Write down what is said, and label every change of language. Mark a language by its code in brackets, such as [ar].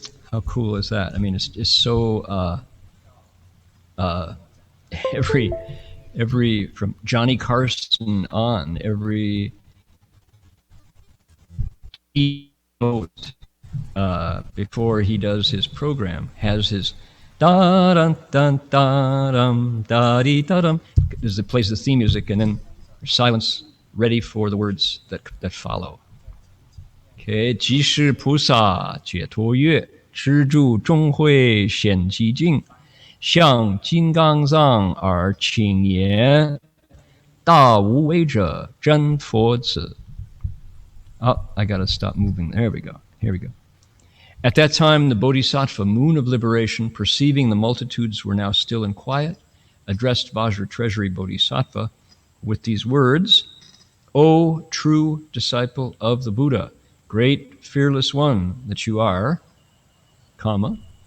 [en] How cool is that? I mean, it's so every from Johnny Carson on, every keynote before he does his program has his da dun dun da dum da dee da dum. There's the plays the theme music, and then silence ready for the words that follow. [zh] Okay, 即是菩萨解脱乐，持住众会显其境，向金刚藏而请言，大无畏者真佛子。 [en] Oh, I gotta stop moving. There we go. Here we go. At that time, the Bodhisattva, moon of liberation, perceiving the multitudes were now still and quiet, addressed Vajra Treasury Bodhisattva with these words, O true disciple of the Buddha, great fearless one that you are, comma.